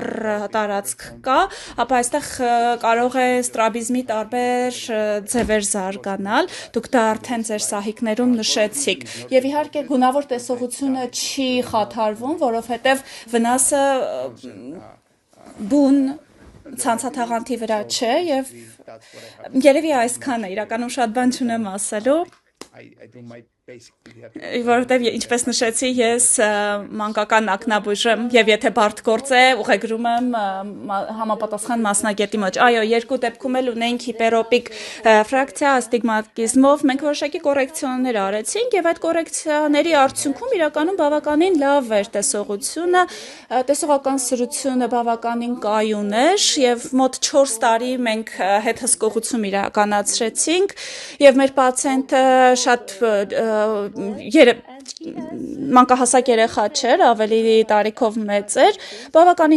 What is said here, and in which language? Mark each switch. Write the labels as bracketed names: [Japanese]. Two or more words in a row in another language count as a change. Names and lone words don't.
[Armenian] տարածք կա, ապա այստեղ կարող է ստրաբիզմի տարբեր ձևեր զարգանալ։ Դուք դա արդեն ձեր սահիկներում նշեցիք։ Եվ իհարկե գունավոր տեսողությունը չի խաթարվում, որովհետեւ վնասը բուն ցանցաթաղանթի վրա չէ եւ երևի այսքանը իրականում շատ բան չունեմ ասելու [English] I do my basic pediatric. [Armenian] Որովհետև ինչպես նշեցի, ես մանկական ակնաբույժ եմ եւ եթե բարդ գործ է, ուղեգրում եմ համապատասխան մասնագետի մոտ։ Այո, երկու դեպքում էլ ունենք հիպերոպիկ ֆրակցիա աստիգմատիզմով։ Մենք որոշակի կորեկցիաներ արեցինք եւ այդ կորեկցիաների արդյունքում իրականում բավականին լավ էր տեսողությունը, տեսողական սրությունը բավականին կայուն էր եւ մոտ 4 տարի մենք հետհսկողություն իրականացրեցինք եւ մեր պացիենտը շատ մանկահասակ երեխա չէր, ավելի տարիքով մեծ էր, բավականին